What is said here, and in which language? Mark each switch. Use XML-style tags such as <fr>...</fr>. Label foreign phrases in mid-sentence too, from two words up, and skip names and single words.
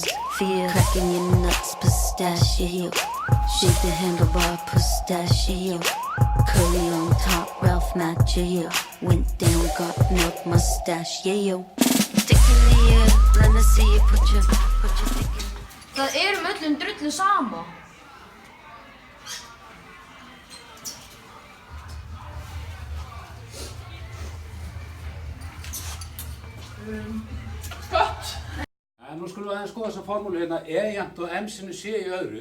<en>Fear cracking your nuts, pistachio. Shake the handlebar, pistachio. Curly on top, Ralph Macchio. Went down, got milk mustache, yeah yo. Dick in the air, let me see you put your dick in.</en> <is>Það öllum drullu sama. Gott! Nú skulum við aðeins skoða þessa formúlu hérna, E-jafnt og M-sinu C í öðru.</is>